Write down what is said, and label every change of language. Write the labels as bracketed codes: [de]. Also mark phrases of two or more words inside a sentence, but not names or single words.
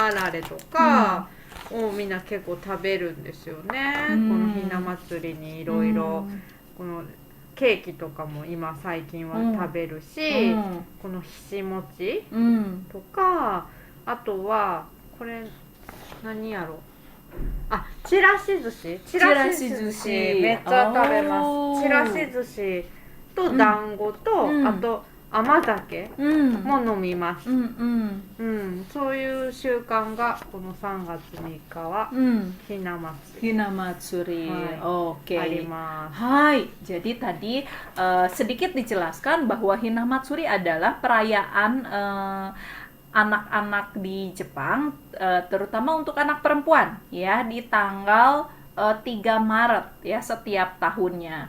[ja] あられとかをみんな結構食べるんですよね、このひな祭りにいろいろこのケーキとかも今最近は食べるし、このひし餅とか、あとはこれ何やろ、ちらし寿司めっちゃ食べます。ちらし寿司と団子と、あと甘酒も飲みます。そういう習慣がこの3月3日はひな祭り。 Hinamatsuri. [id] Oke. [ja] あります。 [id] Hai, jadi tadi sedikit dijelaskan bahwa Hinamatsuri adalah perayaan anak-anak di Jepang, terutama untuk anak perempuan ya, di tanggal 3 Maret ya setiap tahunnya.